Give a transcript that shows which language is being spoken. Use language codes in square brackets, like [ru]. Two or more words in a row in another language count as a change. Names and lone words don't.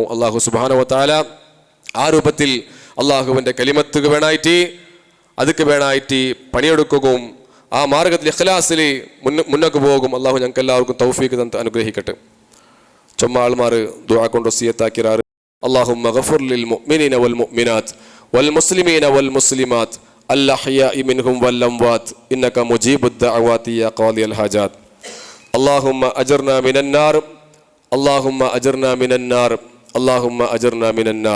[ar] الله سبحانه وتعالى [ml] ആ രൂപത്തിൽ അള്ളാഹുവിന്റെ കലിമത്തുക്ക് വേണായിട്ട് അതൊക്കെ വേണായിട്ട് പണിയെടുക്കുകയും ആ മാർഗത്തിൽ ഇഖ്ലാസിൽ മുന്നോട്ട് പോകും. അള്ളാഹു ഞങ്ങൾക്ക് എല്ലാവർക്കും തൗഫീഖ് തന്ന് അനുഗ്രഹിക്കട്ടെ. ചുമ്മ ആൾമാർ ദുആ കൊണ്ട് വസിയത്താക്കിറാറ് [ar] اللهم اغفر للمؤمنين والمؤمنات والمسلمين والمسلمات الأحياء منهم والأموات إنك مجيب الدعوات يا قاضي الحاجات. اللهم أجرنا من النار، اللهم أجرنا من النار، اللهم أجرنا من النار.